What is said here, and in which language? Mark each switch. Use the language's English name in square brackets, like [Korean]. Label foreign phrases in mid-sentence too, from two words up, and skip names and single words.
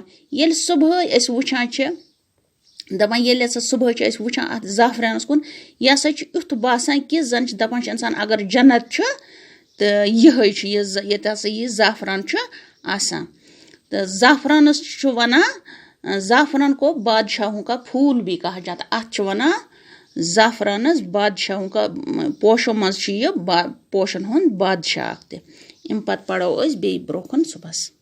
[Kashmiri] ییٚلہِ صبحٲے أسۍ وچھان چھ دپان ییٚلہِ ہسا صبحٲے چھ أسۍ وچھان ات زعفرانس کُن یہ ہسا یُتھ باسان کہ زن چھ دپان چھ انسان اگر جنت چھ تو یہے چھ ییٚتہِ ہسا یہ زعفران چھ آسان۔ [Urdu] تو [Kashmiri] زعفرانس چھ ونان [Urdu] زعفران کو بادشاہوں کا پھول بھی کہا جاتا۔ [Kashmiri] ات چھ ونان زعفرانس [Urdu] بادشاہوں کا [Kashmiri] پوشو مز چھ یہ پوشن ہند بادشاہ تہ۔ ام پتہ پڑھو أسۍ بیٚیہِ برونٛہہ کُن صبحس۔